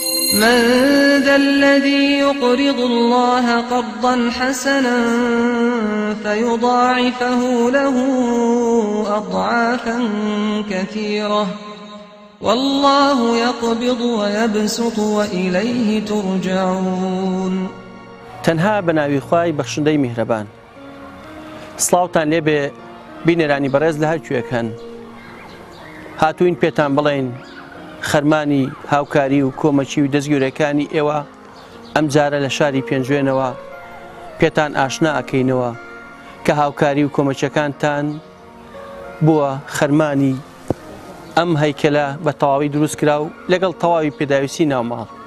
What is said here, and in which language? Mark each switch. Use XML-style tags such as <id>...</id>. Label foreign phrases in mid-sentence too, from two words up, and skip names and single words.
<ar>من ذا الذي يقرض الله قرضا حسنا فيضاعفه له أضعافا كثيرة والله يقبض ويبسط وإليه ترجعون.</ar> <ckb>تەنها بەناوی خوای بەخشندەی میهرەبان. سڵاوتان لێبێ بینێرانی بەڕێز لە هەرکوێک هەن. هاتووین پێتان بڵێین خەرمانی هاوکاری و کۆمەچی و دەستگیرەکانی ئێوە ئەم جارە لە شاری پێنجوێنەوە پێتان ئاشنا ئەکەینەوە کە هاوکاری و کۆمەچەکانتان بووە خەرمانی ئەم هەیکەلە بە تەواوی دروست کرا و لەگەڵ تەواوی پێداویستی ناوماڵ.</ckb>